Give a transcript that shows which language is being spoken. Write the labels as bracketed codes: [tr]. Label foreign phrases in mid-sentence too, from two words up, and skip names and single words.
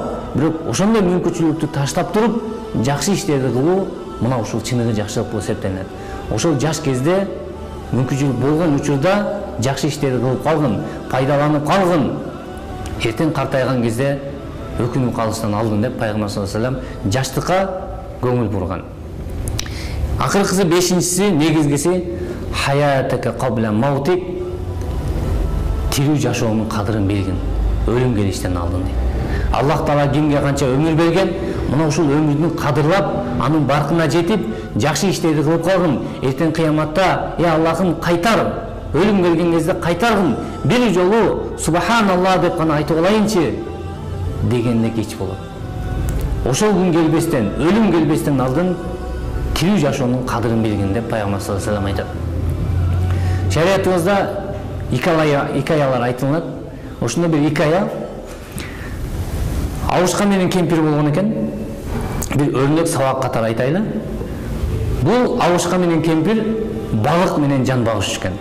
[ky] Бирок ошондой мүмкүнчүлүктү таштап туруп жакшы иштерди кылуу мына ушул чыныгы жакшылык болуп эсептелет. Ошол жаш кезде мүмкүнчүлүк болгон учурда жакшы иштерди кылып калгын, пайдаланып калгын. Эртең картайган кезде өкүнүп калыштан алдын деп пайгамбар [ar] صلى الله عليه وسلم [ky] жаштыкка көңүл бурган. Акыркысы 5-инчиси, негизгиси [ar] حياتك قبل موتك. [ky] Тирүү жашоонун кадырын билгин, өлүм келиштен алдын дейт. Аллах Таала кимге канча өмүр берген, мына ушул өмүрдүн кадырлап, анын баркына жетип, жакшы иштерди кылып калгын. Эртең кыяматта, Аллахым кайтар, өлүм келген кезде кайтаргын, бир жолу субханалла деп гана айтып алайынчы дегенде кеч болот. Ошол күн келбестен, өлүм келбестен алдын тирүү жашоонун кадырын билгин деп пайгамбар [ar] صلى الله عليه وسلم [ky] айтат. Шариятыбызда икаялар айтылат. Ошондо бир икая Авушка менен кемпир болгон экен. Бир өрнөк сабак катары айтайлы. Бул Авушка менен кемпир балык менен жан багыш экен.